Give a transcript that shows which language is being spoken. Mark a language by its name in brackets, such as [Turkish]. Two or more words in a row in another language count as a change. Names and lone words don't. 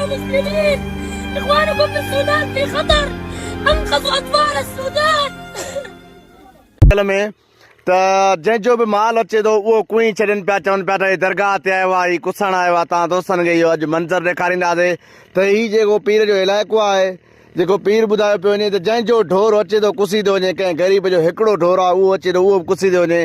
[Arabic] المسلمين. إخوانكم في السودان في خطر. أنقذوا أطفال السودان. [Sindhi] में त जंहिंजो बि माल अचे थो उहो कुई छॾनि पिया चवनि पिया त हे दरगाह ते आयो आहे, हीउ कुसण आयो आहे। तव्हां दोस्तनि खे इहो अॼु मंज़र ॾेखारींदासीं त हीउ जेको पीर जो इलाइक़ो आहे, जेको पीर ॿुधायो पियो वञे त जंहिंजो ढोर अचे थो कुसी थो वञे, कंहिं ग़रीब जो हिकिड़ो ढोर आहे उहो अचे थो उहो बि कुसी थो वञे।